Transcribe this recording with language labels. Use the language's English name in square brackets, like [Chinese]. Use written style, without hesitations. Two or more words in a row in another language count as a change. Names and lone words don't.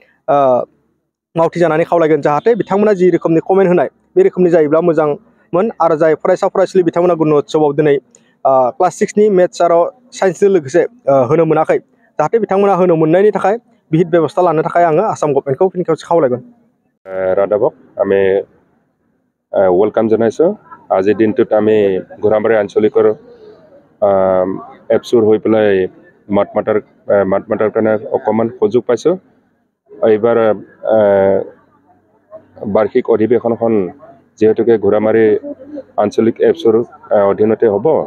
[Bodo] मावथि जानानै खावलायगोन जाहाथे बिथांमोना जि रोखोमनि कमेन्ट होनाय बे रोखोमनि जायोब्ला मोजांमोन आरो जाय फरायसा फरायसुलि बिथांमोना गुण'त्सवआव दिनै क्लास 6 नि मेथ्स आरो साइन्सजों लोगोसे होनो मोनाखै जाहाथे बिथांमोना होनो मोननायनि थाखाय बिहित बेबस्था लानो थाखाय आङो आसाम गभर्नमेन्टखौ फिन खेबसे खावलायगोन [Assamese] रादाबक আমি ৱেলকাম জনাইছোঁ আজিৰ দিনটোত আমি ঘোঁৰামাৰী আঞ্চলিকৰ এপছুৰ হৈ পেলাই মাত মাতাৰ কাৰণে অকণমান সুযোগ পাইছোঁ এইবাৰ বাৰ্ষিক অধিৱেশনখন যিহেতুকে ঘোঁৰামাৰী আঞ্চলিক এপছুৰ অধীনতে হ'ব